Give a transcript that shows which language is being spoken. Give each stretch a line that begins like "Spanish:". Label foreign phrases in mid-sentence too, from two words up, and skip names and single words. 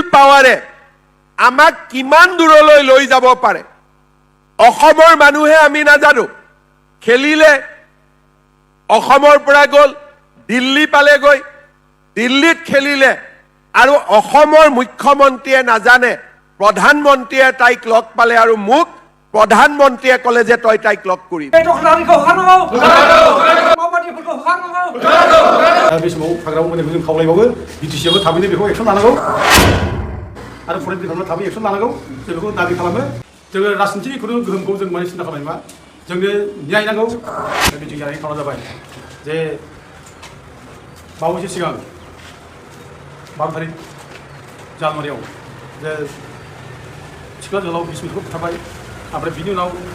Assamese: পাৱাৰে আমাক কিমান দূৰলৈ লৈ যাব পাৰে অসমৰ মানুহে আমি নাজানো খেলিলে অসমৰ পৰা গল দিল্লী পালেগৈ দিল্লীত খেলিলে আৰু অসমৰ মুখ্যমন্ত্ৰীয়ে নাজানে প্ৰধানমন্ত্ৰীয়ে তাইক লগ পালে আৰু মোক প্ৰধানমন্ত্ৰীয়ে কলে যে তই তাইক লগ কৰিবি
Bodo: बे समाव हाग्रा बंग्राखौ जों खावलायबावो बिटिसिआबो थाबैनो बेखौ एक्सन लानांगौ आरो
English: forest department
Bodo: थाबै एक्सन लानांगौ जों बेखौ दाबि खालामो जोङो राजनितिक गोहोमखौ जों माने सिन्था खालामनाय नङा जोंनो न्याय नांगौ मिटिं जानायनि खालामना जाबाय जे बावैसो सिगां 12 तारिख जानुवारियाव जे सिख्ला जोहोलाव बिस्मितखौ बुथारबाय ओमफ्राय बिनि उनाव